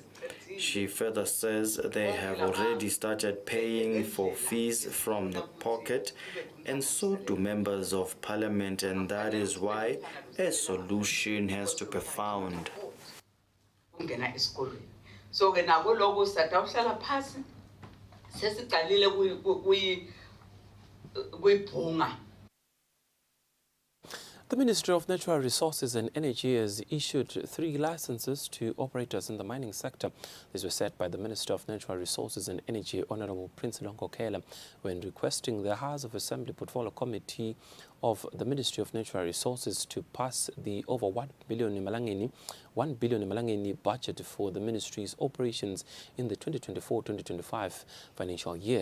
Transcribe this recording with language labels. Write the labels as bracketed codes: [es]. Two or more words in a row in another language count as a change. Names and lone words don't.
[en] She further says they have already started paying for fees from the pocket, and so do members of parliament, and that is why a solution has to be found. [ss] So nako lokho satawuhlala phasi sesiqalile kuyibhunga. [en] The Ministry of Natural Resources and Energy has issued 3 licenses to operators in the mining sector. These were set by the Minister of Natural Resources and Energy, Honourable Prince Nkokela, when requesting the House of Assembly Portfolio Committee of the Ministry of Natural Resources to pass the over 1 billion budget for the ministry's operations in the 2024-2025 financial year.